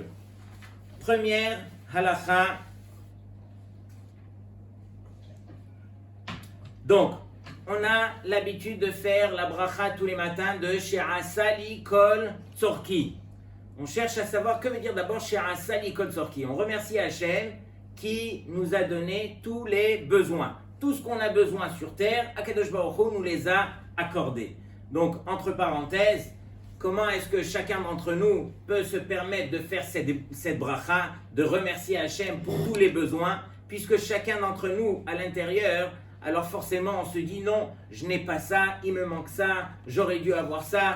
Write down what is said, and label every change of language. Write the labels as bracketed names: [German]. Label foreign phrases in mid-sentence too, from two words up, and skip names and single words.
[French] Première halakha. Donc, on a l'habitude de faire la bracha tous les matins de [Hebrew] שעשה לי כל צרכי. [French] On cherche à savoir que veut dire d'abord [Hebrew] שעשה לי כל צרכי. [French] On remercie Hachem qui nous a donné tous les besoins. Tout ce qu'on a besoin sur terre, [Hebrew] הקדוש ברוך הוא [French] nous les a accordés. Donc, entre parenthèses, comment est-ce que chacun d'entre nous peut se permettre de faire cette bracha, de remercier Hachem pour tous les besoins, puisque chacun d'entre nous, à l'intérieur, alors forcément on se dit non, je n'ai pas ça, il me manque ça, j'aurais dû avoir ça.